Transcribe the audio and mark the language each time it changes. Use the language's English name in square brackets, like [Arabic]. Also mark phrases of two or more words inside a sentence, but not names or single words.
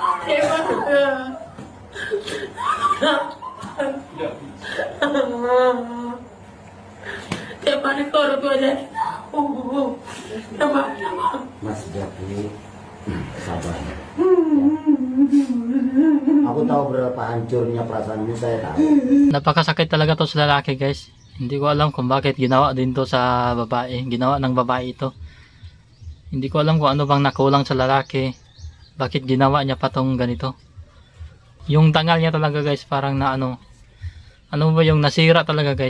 [Indonesian] Tiap hari ke orang tua jadi tahu. Mas Jaki, sabar. Aku tahu berapa hancurnya perasaanmu, saya tahu. [Filipino] Napakasakit talaga to sa lalaki guys. Hindi ko alam kung bakit ginawa din to sa babae. Ginawa ng babae ito. Hindi ko alam kung ano bang nakulang sa lalaki. Bakit ginawa niya pa tong ganito. Yung dangal niya talaga guys parang na ano ba yung nasira talaga guys.